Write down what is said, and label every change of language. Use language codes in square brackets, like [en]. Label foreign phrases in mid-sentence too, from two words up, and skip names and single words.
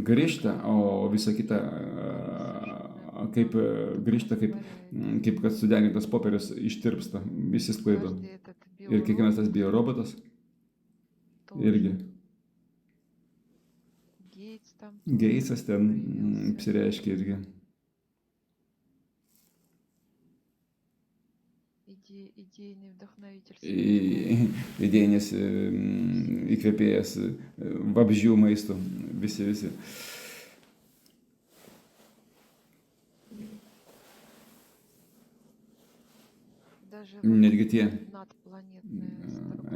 [lt] grįžta, o visa kita kaip grįžta, kaip kad sudegintas popierius ištirpsta, visi sklaido. [ru] Каждый этот [lt] Ir kiekvienas tas [ru] биоробот [lt] biorobotas [ru] тоже. [lt] irgi. [ru] Гейтс там [lt] Geitsas ten [ru] появился. [lt] apsireiškia irgi. [ru] Идейный вдохновитель. [lt] Idėjinis įkvėpėjas vabzdžių maistų, visi. [ru] Даже [lt] Netgi tie, [ru] надпланетная